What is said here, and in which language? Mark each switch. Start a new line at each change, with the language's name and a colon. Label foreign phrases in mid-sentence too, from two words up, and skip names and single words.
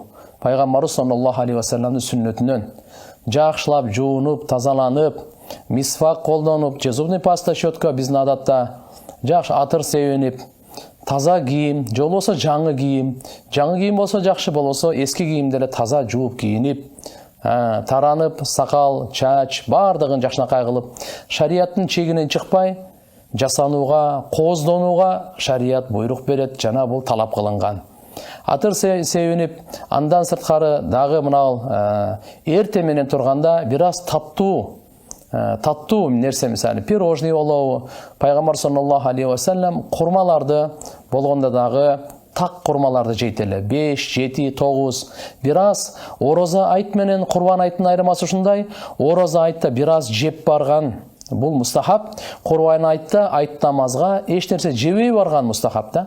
Kyrgyz: Пайгамбарыбыз
Arabic: صلى الله عليه وسلم
Kyrgyz: сүннөтүнөн жакшылап жуунуп, тазаланып, мисвак колдонуп,
Russian: зубный паста,
Kyrgyz: щетка биздин адатта жакшы атыр себенип, таза кийим, же болбосо жаңы кийим болсо жакшы, болбосо эски кийимди эле таза жууп кийинип, таранып, сакал, чач бардыгын жакшынакай кылып, шарияттын чегинен чыкпай жасанууга, кооздонууга шарият буйрук берет, жана бул талап кылынган. Атыр себенип, андан сырткары дагы мына эрте менен турганда бир аз таттуу нерсе, мисалы пирожный болобу, пайгамбар
Arabic: صلى الله عليه وسلم
Kyrgyz: курмаларды болгондо дагы так курмаларды жейт эле. 5, 7, 9. Бир аз ороза айт менен курбан айттын айырмасы ушундай. Ороза айтта бир аз жеп барган, бул мустахаб. Курбан айтта айт намазга эч нерсе жебей барган мустахаб да.